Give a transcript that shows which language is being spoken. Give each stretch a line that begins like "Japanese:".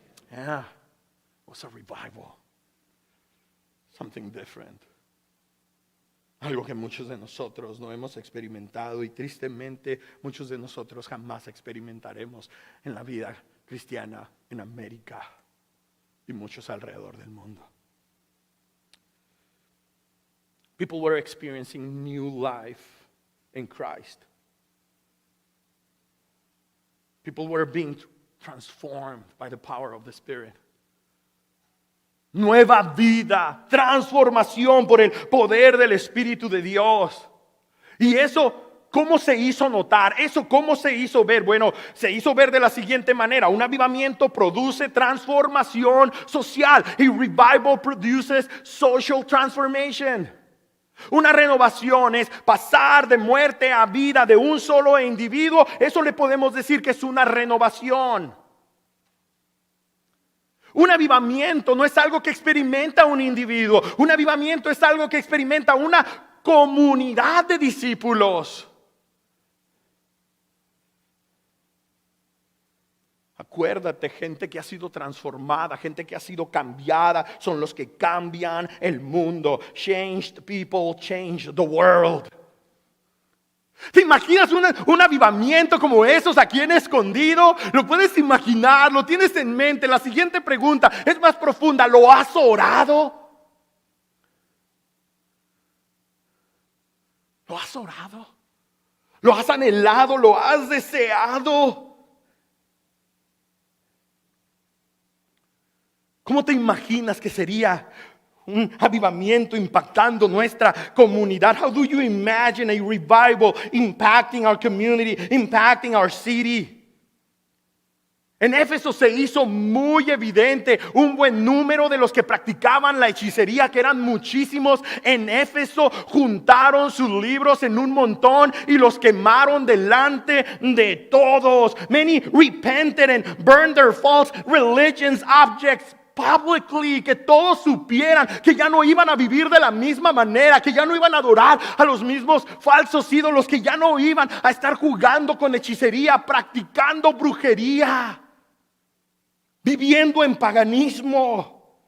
English: Yeah, it was a revival. Something different.
Spanish: Algo que muchos de nosotros no hemos experimentado, y tristemente muchos de nosotros jamás experimentaremos en la vida cristiana en América y muchos alrededor del mundo.
English: People were experiencing new life in Christ. People were being transformed by the power of the Spirit.
Spanish: Nueva vida, transformación por el poder del Espíritu de Dios. Y eso, ¿cómo se hizo notar? Eso, ¿cómo se hizo ver? Bueno, se hizo ver de la siguiente manera. Un avivamiento produce transformación social.
English: Y revival produces social transformation.
Spanish: Una renovación es pasar de muerte a vida de un solo individuo. Eso le podemos decir que es una renovación. Un avivamiento no es algo que experimenta un individuo. Un avivamiento es algo que experimenta una comunidad de discípulos. Acuérdate, gente que ha sido transformada, gente que ha sido cambiada, son los que cambian el mundo.
English: Changed people change the world.
Spanish: ¿Te imaginas un avivamiento como esos aquí en Escondido? ¿Lo puedes imaginar? ¿Lo tienes en mente? La siguiente pregunta es más profunda. ¿Lo has orado? ¿Lo has orado? ¿Lo has anhelado? ¿Lo has deseado? ¿Cómo te imaginas que sería un avivamiento impactando nuestra comunidad?
English: How do you imagine a revival impacting our community, impacting our city?
Spanish: En Éfeso se hizo muy evidente un buen número de los que practicaban la hechicería, que eran muchísimos. En Éfeso juntaron sus libros en un montón y los quemaron delante de todos.
English: Many repented and burned their false religions objects publicly,
Spanish: que todos supieran que ya no iban a vivir de la misma manera, que ya no iban a adorar a los mismos falsos ídolos, que ya no iban a estar jugando con hechicería, practicando brujería, viviendo en paganismo.